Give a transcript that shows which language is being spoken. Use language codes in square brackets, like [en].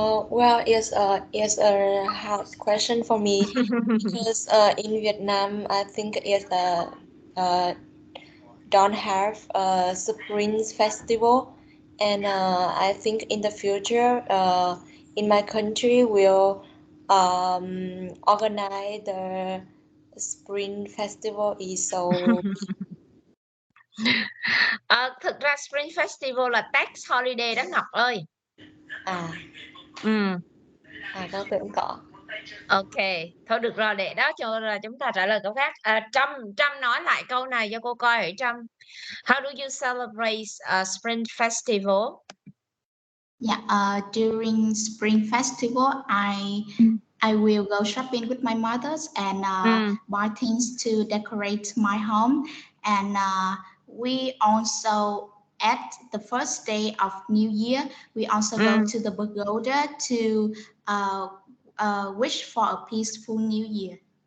[en] Well, it's a hard question for me because in Vietnam, I think it's don't have a Spring Festival, and I think in the future, in my country, will organize the Spring Festival is so. [vi] Thực ra Spring Festival là tax holiday đó Ngọc ơi. Có tưởng có. Ok, thôi được rồi, để đó cho là chúng ta trả lời câu khác. Trâm nói lại câu này cho cô coi hả Trâm. [en] How do you celebrate Spring Festival? Yeah, during Spring Festival, I will go shopping with my mothers and buy things to decorate my home, and we also at the first day of New Year, we also go to the pagoda to wish for a peaceful New Year.